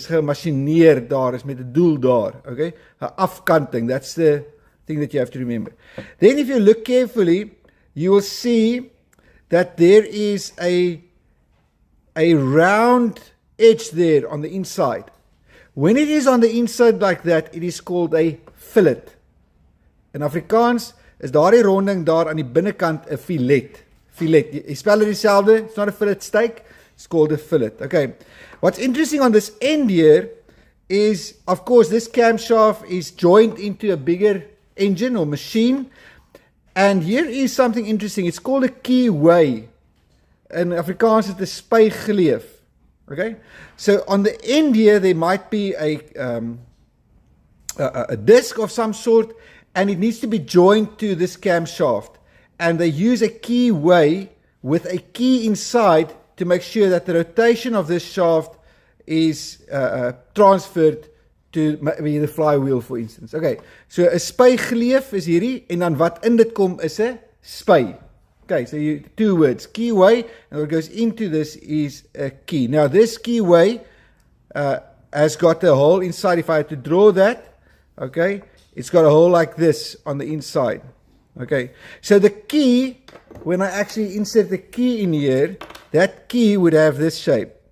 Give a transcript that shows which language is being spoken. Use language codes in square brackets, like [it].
[af] Dis gemachineer daar, is met 'n doel daar, okay? 'n afkanting. [en] That's the thing that you have to remember. Then if you look carefully, you will see that there is a round edge there on the inside. When it is on the inside like that, it is called a fillet. [af] In Afrikaans is daardie ronding daar aan die binnekant 'n filet. Filet. Jy spel dit dieselfde. [en] It's not a fillet steak. It's called a fillet. Okay. What's interesting on this end here is, of course, this camshaft is joined into a bigger engine or machine. And here is something interesting. It's called a keyway. In Afrikaans is it 'n spygleef. Okay, so on the end here there might be a disc of some sort, and it needs to be joined to this camshaft, and they use a keyway with a key inside to make sure that the rotation of this shaft is transferred to maybe the flywheel, for instance. [af] Okay, so 'n spygleef is hierdie, en dan wat in dit kom is 'n spy. [en] Okay, so two words, keyway, and what goes into this is a key. Now this keyway has got a hole inside. If I had to draw that, okay, it's got a hole like this on the inside. Okay, so the key, when I actually insert the key in here, that key would have this shape.